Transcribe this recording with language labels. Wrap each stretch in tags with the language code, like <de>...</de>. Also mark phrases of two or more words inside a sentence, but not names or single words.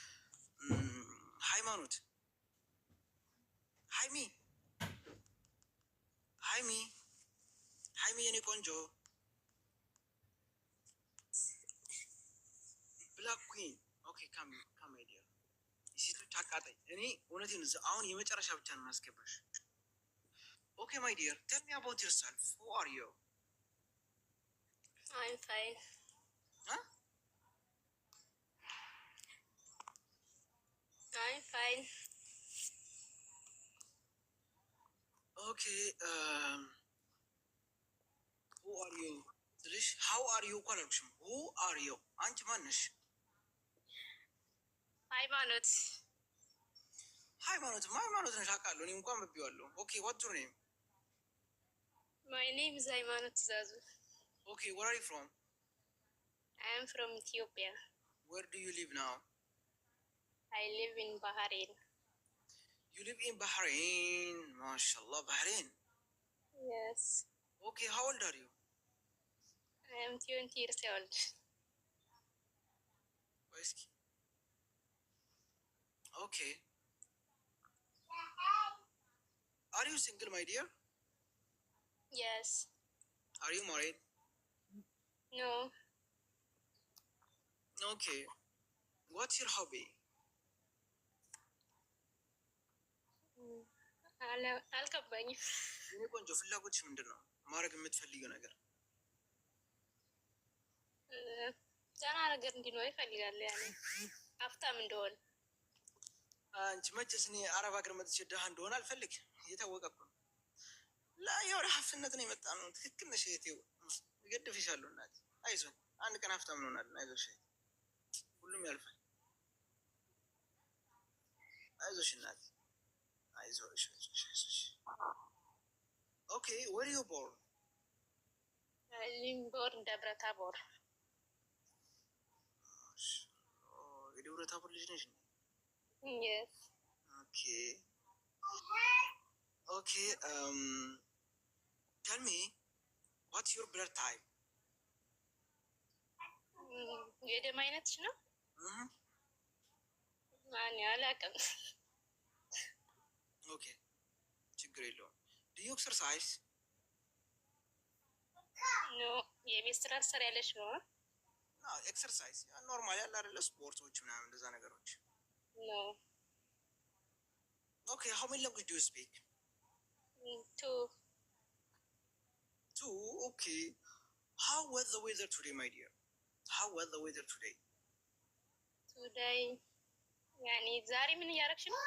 <am>ሃይማኖት ሃይሚ ሃይሚ ሃይሚ የኔ ቆንጆ</am> <en>black queen</en> <am>ኦኬ ካም አይዲያ የሴቶች አቃጣይ። እኔ እውነቴን አሁን የመጨረሻ ብቻ ነው ማስገባሽ።</am> <en>Okay my dear tell me about yourself who are you? I'm fine. Huh? I'm fine. Okay, who are you? ትንሽ how are you</en> <am>እኮ አላልኩሽም።</am> <en>who are you?</en> <am>አንቺ ማን ነሽ? ሃይማኖት ሃይማኖት ነሽ አውቃለሁ። እኔ እንኳን ብዬዋለሁ።</am> <en>Okay what your name? My name is ሃይማኖት ትእዛዙ. Okay, where are you from? I am from Ethiopia. Where do you live now? I live in Bahrain. You live in Bahrain. MashaAllah, Bahrain. Yes. Okay, how old are you? I am 20 years old. Whiskey. Okay. Are you single, my dear? Yes. Are you married? No. Okay. What's your hobby?</en> <am>አልገባኝም። የኔ ቆንጆ ፍላጎትሽ ምንድን ነው? ማድረግ የምትፈልጊው ነገር? ደህና ነገር እንዲኖር ይፈልጋል። ያኔ ሀብታም እንደሆነ። አንቺ መቼስ እኔ አረብ ሀገር መጥቼ ድሃ እንደሆነ አልፈልግ። እየታወቀ እኮ ነው። የወደ ሀብትነት ነው የመጣ ነው። ትክክል ነሽ እህቴው። እገድፍሻለሁ እናቴ። አይዞን፣ አንድ ቀን ሀብታም እንሆናለን። አይዞሽ፣ ሁሉም ያልፋል። አይዞሽ እናቴ፣ አይዞሽ።</am> <en>Okay where you born?</en> <am>ሊምቦር ደብረ ታቦር። የደብረ ታቦር ልጅ ነሽ?</am> <en>Yes. Okay. Okay. Tell me, what's your blood type?</en> <am>የደም አይነትሽ ነው? ማን ያላቀም?</am> <en>Okay.</en> <am>ችግር የለውም።</am> <en>Do you exercise? No.</en> <am>የቤት ስራ ትሰሪያለሽ ነው?</am> <en>exercise normal</en> <am>ያለ አይደለ? ስፖርቶች ምናምን እንደዛ ነገሮች።</am> <en>No. Okay, how many languages do you speak? Two. Okay. How was the weather today, my dear? How was the weather today? Today.</en> <am>ያኔ ዛሬ ምን እያደረግሽ ነው?</am>